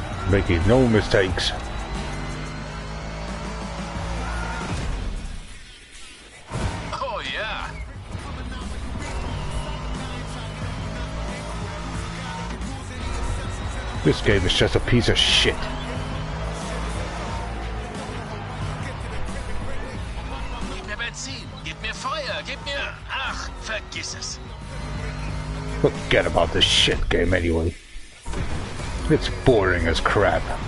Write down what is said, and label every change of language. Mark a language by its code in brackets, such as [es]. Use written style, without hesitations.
[en] Making no mistakes. Oh yeah. This game is just a piece of shit. [de] Gib mir Benzin, gib mir Feuer, gib mir... Ach, vergiss es. [en] Forget about this shit game anyway. It's boring as crap.